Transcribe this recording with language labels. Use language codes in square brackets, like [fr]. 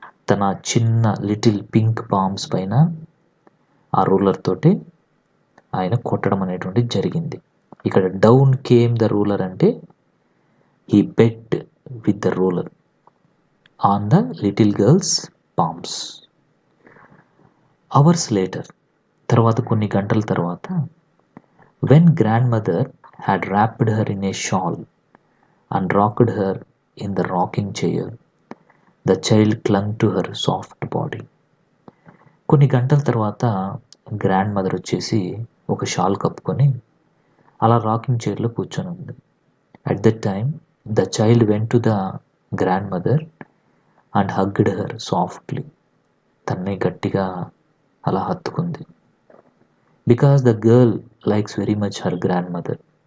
[te] తన చిన్న little pink palms పైన ఆ రూలర్ తోటి ఆయన కొట్టడం అనేటువంటిది జరిగింది. ఇక్కడ [en] Down came the ruler అంటే he beat with the ruler on the little girl's palms. Hours later, [te] తర్వాత కొన్ని గంటల తర్వాత, [en] when grandmother had wrapped her in a shawl and rocked her in the rocking chair, the child clung to her soft body. [te] కొన్ని గంటల తర్వాత grand mother వచ్చేసి ఒక shawl కప్పుకొని అలా రాకింగ్ చైర్లో కూర్చొని ఉంది. [en] At that time the child went to the grandmother and hugged her softly. [te] తన్నే గట్టిగా అలా హత్తుకుంది. [en] Because the girl likes very much her grandmother.